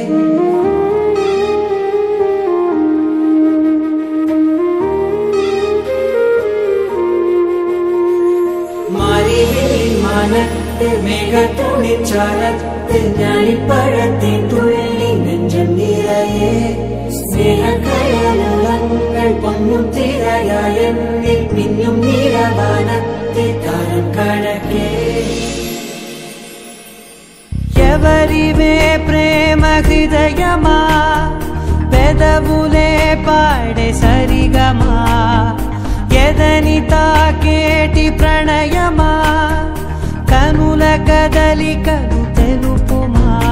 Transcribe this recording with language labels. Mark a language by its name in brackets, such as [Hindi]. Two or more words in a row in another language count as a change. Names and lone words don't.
[Malayalam] മാറി വെള്ളി മാനത്ത് മേഘത്തോടെ ചാരത്ത് ഞാലിപ്പഴത്തെ തുള്ളി നെഞ്ചം നിറയെ സ്നേഹക്കടലുകൾ പൊന്നും തിരയായെന്നിൽ മിന്നും നിറവാനത്തെ കാലം കടക്കേ [Telugu] ఎవరివే ప్రేమ హృదయమా పెదవులే పాడే సరిగమా ఎదని తాకేటి ప్రణయమా కనుల కదలికలు తెలుపుమా